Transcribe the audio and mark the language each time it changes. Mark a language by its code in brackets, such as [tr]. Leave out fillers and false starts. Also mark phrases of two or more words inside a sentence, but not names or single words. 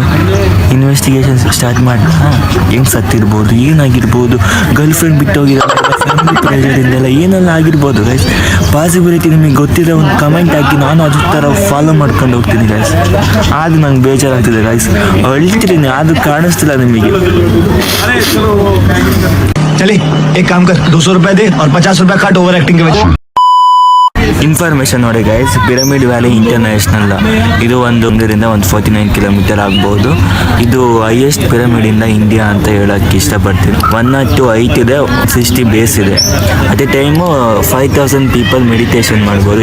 [en] investigation start [kn] ಮಾಡಿ ಹೆಂಗೆ ಸತ್ತಿರ್ಬೋದು, ಏನಾಗಿರ್ಬೋದು? ಗರ್ಲ್ಫ್ರೆಂಡ್ ಬಿಟ್ಟೋಗಿರೋ ಫ್ಯಾಮಿಲಿ ಪ್ರೆಷರಿಂದೆಲ್ಲ ಏನೆಲ್ಲ ಆಗಿರ್ಬೋದು ಗೈಸ್. ಪಾಸಿಬಿಲಿಟಿ ನಿಮಗೆ ಗೊತ್ತಿರೋ ಒಂದು ಕಮೆಂಟ್ ಹಾಕಿ, ನಾನು ಅದ್ರ ಥರ ಫಾಲೋ ಮಾಡ್ಕೊಂಡು ಹೋಗ್ತೀನಿ ಗೈಸ್. ಆದರೂ ನಂಗೆ ಬೇಜಾರಾಗ್ತಿದೆ ಗೈಸ್. ಅಳ್ತೀನಿ, ಆದರೂ ಕಾಣಿಸ್ತಿಲ್ಲ ನಿಮಗೆ. [hi] चले एक काम कर, 200 रुपए दे और 50 रुपए काट [en] over acting [hi] के वजह। [kn] ಇನ್ಫಾರ್ಮೇಷನ್ ನೋಡಿ ಗೈಸ್, ಪಿರಮಿಡ್ ವ್ಯಾಲಿ ಇಂಟರ್ನ್ಯಾಷನಲ್ ಇದು ಒಂದರಿಂದ 49 ಕಿಲೋಮೀಟರ್ ಆಗ್ಬೋದು. ಇದು [en] highest pyramid [kn] ಇಂದ ಇಂಡಿಯಾ ಅಂತ ಹೇಳೋಕ್ಕೆ ಇಷ್ಟಪಡ್ತೀನಿ. 102 ಹೈಟ್ ಇದೆ, 60 ಬೇಸ್ ಇದೆ. [en] at a time 5000 people meditation [kn] ಮಾಡ್ಬೋದು.